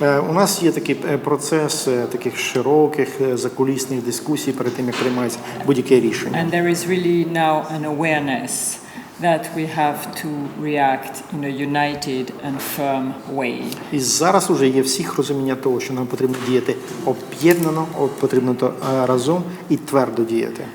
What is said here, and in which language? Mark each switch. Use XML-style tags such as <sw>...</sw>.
<uk>У нас є такий процес таких широких закулісних дискусій перед тим, як приймається будь-яке рішення.</uk> <en>And there is really now an awareness that we have to react in a united and firm way.</en> <uk>І зараз уже є всіх розуміння того, що нам потрібно діяти об'єднано, потрібно разом і твердо діяти.</uk>